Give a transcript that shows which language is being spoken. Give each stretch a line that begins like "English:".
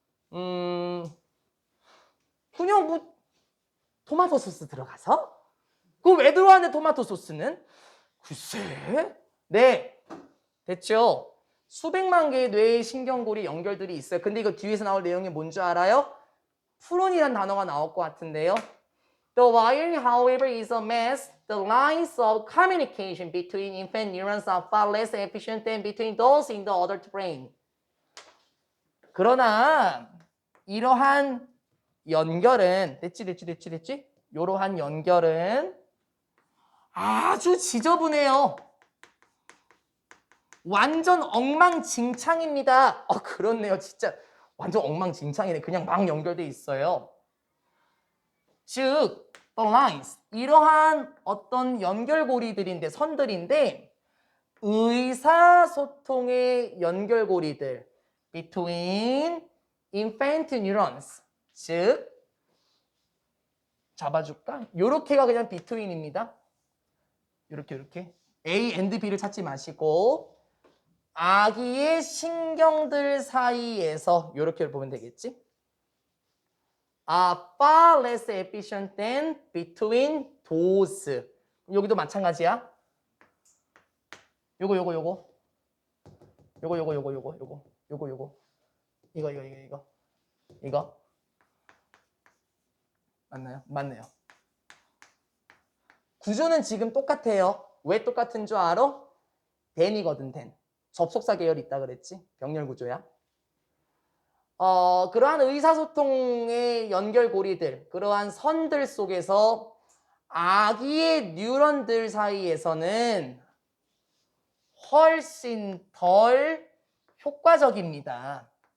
Korean: 그냥 뭐 토마토 소스 들어가서? 그거 왜 들어왔는데 토마토 소스는? 글쎄. 네, 됐죠? 수백만 개의 뇌의 신경고리 연결들이 있어요. 근데 이거 뒤에서 나올 내용이 뭔지 알아요? 푸른이란 단어가 나올 것 같은데요.
English: The wiring, however, is a mess. The lines of communication between infant neurons are far less efficient than between those in the adult brain.
Korean: 그러나 이러한 연결은 됐지? 이러한 연결은 아주 지저분해요. 완전 엉망진창입니다. 그렇네요. 진짜 완전 엉망진창이네. 그냥 막 연결돼 있어요. 즉,
English: the lines,
Korean: 이러한 어떤 연결고리들인데, 선들인데 의사소통의 연결고리들
English: between infant neurons,
Korean: 즉 잡아줄까? 요렇게가 그냥 between입니다. 요렇게 A and B를 찾지 마시고 아기의 신경들 사이에서 요렇게 보면 되겠지?
English: far less efficient than between those.
Korean: 여기도 마찬가지야. 요거 이거 맞나요? 맞네요. 구조는 지금 똑같아요. 왜 똑같은 줄 알아? than이거든, than. 접속사 계열이 있다 그랬지? 병렬 구조야. 그러한 의사소통의 연결고리들, 그러한 선들 속에서 아기의 뉴런들 사이에서는 훨씬 덜 효과적입니다.